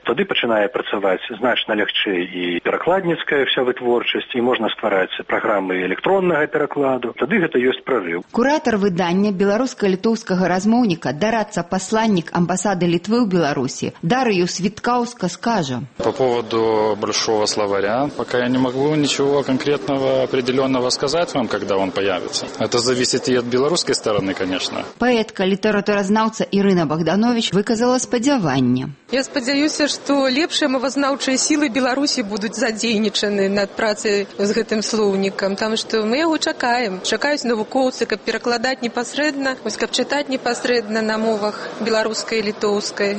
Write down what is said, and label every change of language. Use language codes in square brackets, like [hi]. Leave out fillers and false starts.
[be] Тады пачынае працаваць значна лягчэй і перакладніцкая вся вытворчасць, і можна ствараць праграмы электроннага перакладу. Тады гэта ёсць прарыў. Куратар выдання беларуска-літоўскага размоўніка, дарадца пасланнік амбасады Літвы ў Беларусі Дарыю Світкаўска скажа: [ru] По поводу большого словаря, пока я не могу ничего конкретного, определенного сказать вам, когда он появится. Это зависит и от белорусской стороны, конечно. [be] Поэтка, литературная. літаратуразнаўца Ірына Богданович выказала спадзяванне. Я спадзяюся, што лепшыя мовазнаўчыя сілы Беларусі будуць задзейнічаны над працай з гэтым слоўнікам, таму што мы яго чакаем. Чакаюць навукоўцы, каб перакладаць непасрэдна, вось каб чытаць непасрэдна на мовах беларускай і літоўскай.